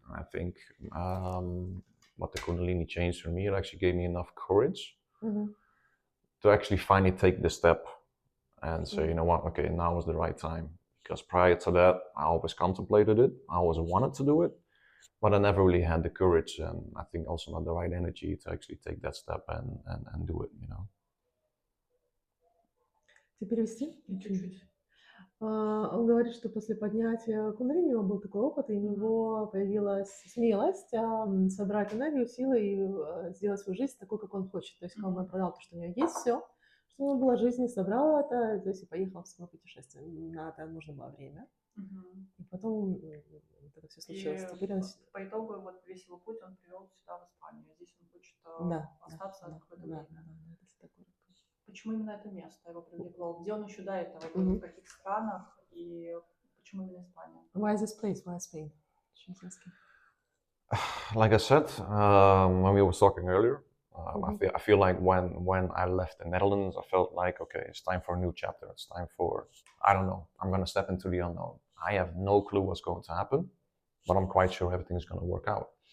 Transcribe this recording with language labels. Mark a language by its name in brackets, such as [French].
[English] I think what the Kundalini changed for me, it actually gave me enough courage to actually finally take the step and say, you know what, okay, now is the right time. Because prior to that, I always contemplated it, I always wanted to do it, but I never really had the courage, and I think also not the right energy to actually take that step and do it, you know. [Russian] Теперь вести? Чуть-чуть. Он говорит, что после поднятия кундалини у него был такой опыт, и у него появилась смелость собрать энергию, силы и сделать свою жизнь такой, как он хочет. То есть как бы продал то, что у него есть, все, что у него было в жизни, собрал это, то есть и поехал в свое путешествие. На это нужно было время. И потом это все случилось. И Теперь он... по итогу вот весь его путь он привел сюда, в Испанию. Здесь он хочет остаться какое-то время. это всё такое. Почему именно это место его привлекло? Где он еще до этого был, в каких странах, и почему именно Испания? [English] Why this place? Why Spain? Like I said, when we were talking earlier, I feel like when I left the Netherlands, I felt like, okay, it's time for a new chapter. It's time for, I don't know, I'm going to step into the unknown. I have no clue what's going to happen, but I'm quite sure everything's going to work out.